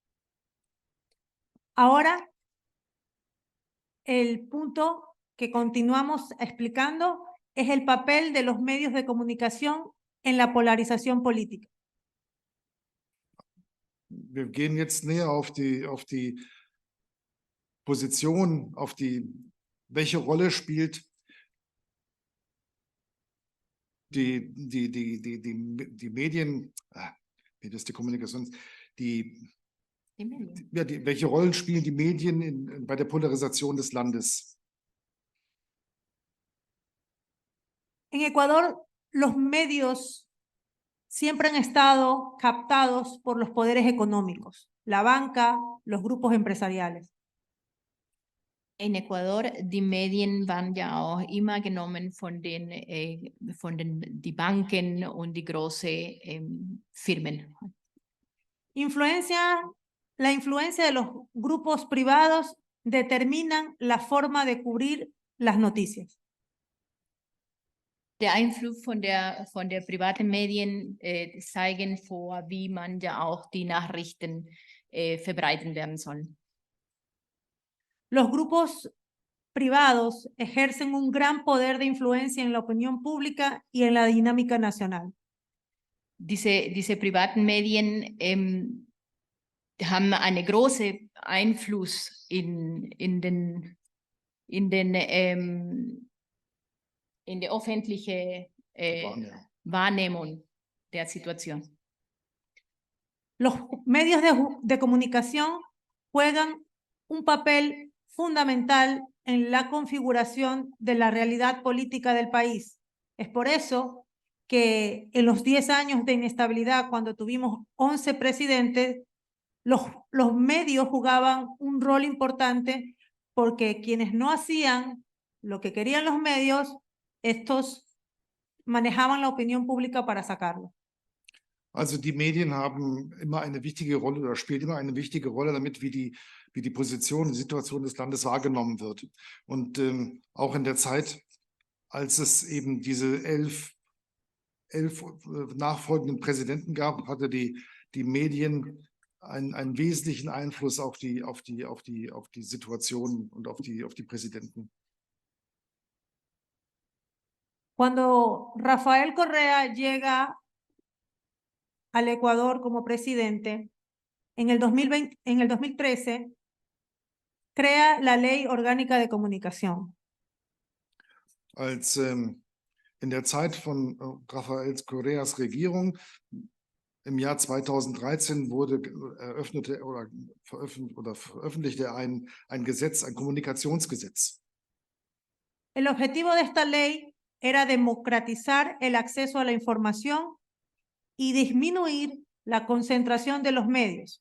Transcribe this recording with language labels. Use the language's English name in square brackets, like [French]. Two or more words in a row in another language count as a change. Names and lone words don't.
[Spanish] Ahora, el punto que continuamos explicando es el papel de los medios de comunicación en la polarización política. [German] Wir gehen jetzt näher auf die Position, welche Rolle spielt die Medien, die Kommunikation, welche Rollen spielen die Medien bei der Polarisation des Landes? [Spanish] En Ecuador, los medios siempre han estado captados por los poderes económicos, la banca, los grupos empresariales. [German] In Ecuador, die Medien waren ja auch immer genommen von die Banken und die großen Firmen. [Spanish] La influencia de los grupos privados determinan la forma de cubrir las noticias. [German] Der Einfluss von der privaten Medien zeigen vor, wie man ja auch die Nachrichten verbreiten werden sollen. [Spanish] Los grupos privados ejercen un gran poder de influencia en la opinión pública y en la dinámica nacional. [German] Diese privaten Medien haben einen großen Einfluss in der öffentlichen Wahrnehmung der Situation. [Spanish] Los medios de comunicación juegan un papel fundamental en la configuración de la realidad política del país. Es por eso que en los 10 años de inestabilidad, cuando tuvimos 11 presidentes, los medios jugaban un rol importante porque quienes no hacían lo que querían los medios, estos manejaban la opinión pública para sacarlo. [German] Also die Medien haben immer eine wichtige Rolle oder spielen immer eine wichtige Rolle damit, wie die Position, die Situation des Landes wahrgenommen wird. Und auch in der Zeit, als es eben diese 11 nachfolgenden Präsidenten gab, hatte die Medien einen wesentlichen Einfluss auf die Situation und auf die Präsidenten. [Spanish] Cuando Rafael Correa llega al Ecuador como presidente, en el 2013, crea la Ley Orgánica de Comunicación. [German] Als in der Zeit von Rafael Correas Regierung im Jahr 2013 veröffentlichte er ein Gesetz, ein Kommunikationsgesetz. [Spanish] El objetivo de esta ley era democratizar el acceso a la información y disminuir la concentración de los medios.